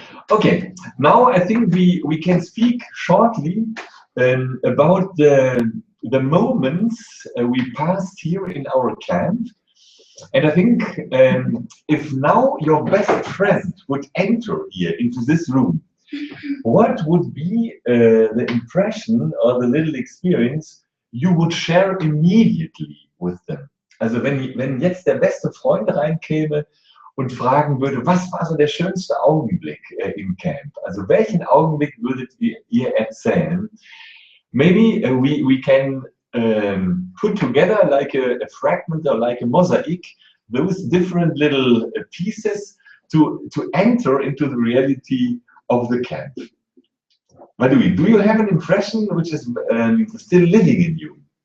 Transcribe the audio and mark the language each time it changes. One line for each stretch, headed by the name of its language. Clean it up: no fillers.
English: Okay, now I think we can speak shortly about the moments we passed here in our camp. And I think if now your best friend would enter here into this room, what would be the impression or the little experience you would share immediately with them?
German: Also wenn jetzt der beste Freund reinkäme und fragen würde, was war so der schönste Augenblick im Camp? Also welchen Augenblick würdet ihr erzählen?
English: Maybe we can put together like a fragment or like a mosaic, those different little pieces to enter into the reality of the camp. Madui, do you have an impression which is still living in you?